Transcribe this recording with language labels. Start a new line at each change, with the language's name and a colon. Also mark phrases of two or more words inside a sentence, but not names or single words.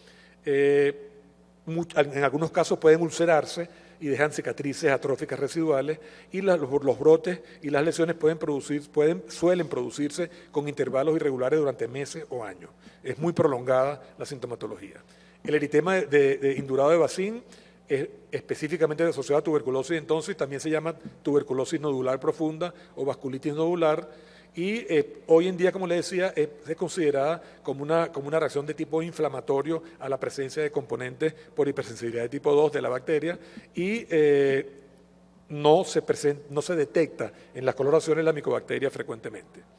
Spanish: En algunos casos pueden ulcerarse y dejan cicatrices atróficas residuales y los brotes y las lesiones suelen producirse con intervalos irregulares durante meses o años. Es muy prolongada la sintomatología. El eritema de indurado de Bacin es específicamente asociado a tuberculosis, entonces también se llama tuberculosis nodular profunda o vasculitis nodular. Y hoy en día, como les decía, es considerada como una reacción de tipo inflamatorio a la presencia de componentes por hipersensibilidad de tipo 2 de la bacteria y no se detecta en las coloraciones la micobacteria frecuentemente.